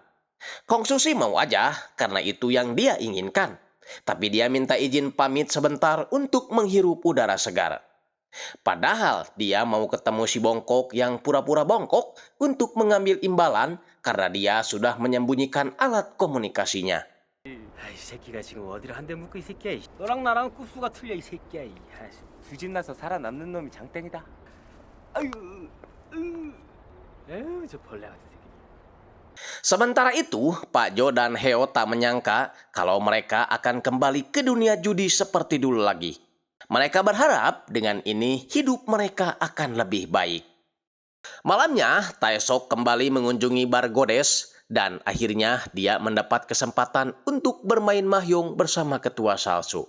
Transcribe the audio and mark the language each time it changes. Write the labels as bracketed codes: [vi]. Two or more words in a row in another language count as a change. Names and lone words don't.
[id] Kongsu sih mau aja, karena itu yang dia inginkan. Tapi dia minta izin pamit sebentar untuk menghirup udara segar. Padahal dia mau ketemu si bongkok yang pura-pura bongkok untuk mengambil imbalan karena dia sudah menyembunyikan alat komunikasinya. [ko] 아이 새끼가 지금 어디를 한 대 묶고 이 새끼야. 너랑 나랑 급수가 틀려 이 새끼야. 두집 나서 살아남는 놈이 장땡이다. 아유, 에휴 저 벌레 같은 새끼. [id] Sementara itu, Pak Jo dan Heo tak menyangka kalau mereka akan kembali ke dunia judi seperti dulu lagi. Mereka berharap dengan ini hidup mereka akan lebih baik. Malamnya, Taesok kembali mengunjungi bar Godes dan akhirnya dia mendapat kesempatan untuk bermain mahjong bersama ketua Salsu.